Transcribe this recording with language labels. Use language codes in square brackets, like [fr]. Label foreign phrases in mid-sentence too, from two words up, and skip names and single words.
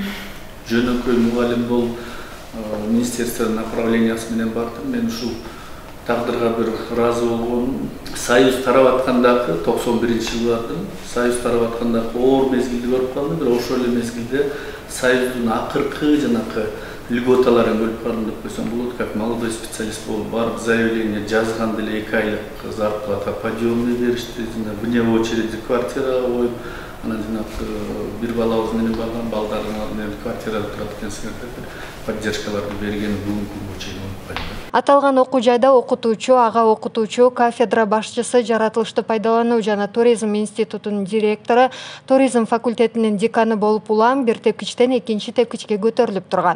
[ky] Жөнөкөй мугалим болуп, министерство направлениясы менен бардым. Мен ушул тагдырга бир ыраазы болгонум. Союз тарап аткандагы 91-жылы бардым. Союз тарап аткандагы оор мезгилди көрүп калдым. Бирок ошол эле мезгилде Союздун акыркы жанакы льготаларын көрүп калдым деп койсом болот. [ru] Как молодой специалист [ky] болуп барып заявление жазган деле 2 айлык [ru] зарплата подъемный [ky] беришти. [ru] Вне очереди [ky] квартирага коюп, анан бир балабыз менен барган, балдарым менен квартирада турат экенсиңер, поддержкаларды берген бүгүнкү күнгө чейин унутпайм. Аталган окуу жайда окутуучу, ага окутуучу, кафедра башчысы, жаратылышты пайдалануу жана туризм институтунун директору, туризм факультетинин деканы болуп улам бир тепкичтен экинчи тепкичке көтөрүлүп турган.